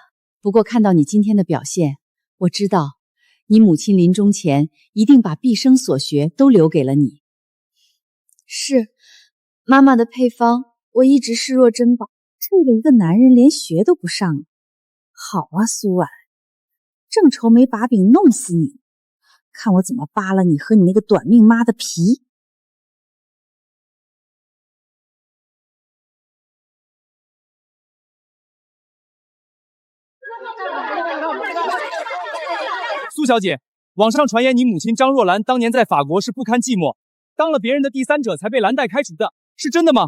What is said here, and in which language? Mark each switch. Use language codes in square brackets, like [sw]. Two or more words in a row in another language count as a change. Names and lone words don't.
[zh] 不過看到你今天的表現，我知道你母親臨終前一定把畢生所學都留給了你。是，媽媽的配方我一直視若珍寶。為了一個男人連學都不上。好啊，蘇婉，正愁沒把柄弄死你，看我怎麼扒了你和你那個短命媽的皮。蘇小姐，網上傳言你母親張若蘭當年在法國是不堪寂寞，當了別人的第三者才被藍帶開除的，是真的嗎？